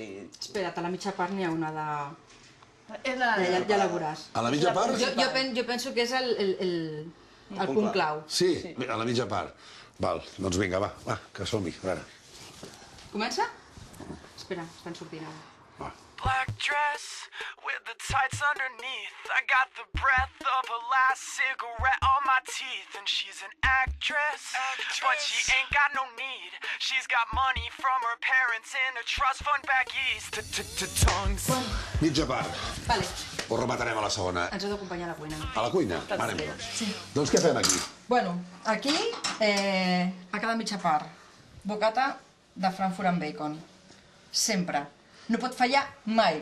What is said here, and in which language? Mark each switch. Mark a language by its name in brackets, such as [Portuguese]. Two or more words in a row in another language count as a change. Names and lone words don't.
[Catalan] Espera't, a la mitja part n'hi ha una de... És la... Ja la veuràs. A la mitja part? Jo penso que és el punt clau. Sí, a la mitja part. Val, doncs vinga, va, que som-hi, a veure. Comença? Espera, estan sortint ara. Va. [English] black dress with the tights underneath. I got the breath of her last cigarette on my teeth. And she's an actress, but she ain't got no need. She's got money from her parents in a trust fund back east. Tongues. [Catalan] Mitja part. Vale, Ho rematarem a la segona. ens heu d'acompanyar a la cuina. A la cuina? Anem, doncs. Doncs què fem aquí? Bueno, aquí, a cada mitja part, bocata de Frankfurt amb bacon. Sempre. No pot fallar mai.